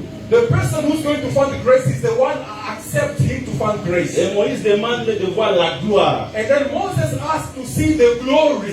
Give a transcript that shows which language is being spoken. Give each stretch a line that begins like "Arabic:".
English: The person who's going to find grace is the one who accepts him to find grace.
French: Et Moïse demande de voir la gloire.
English: And then Moses asked to see the glory.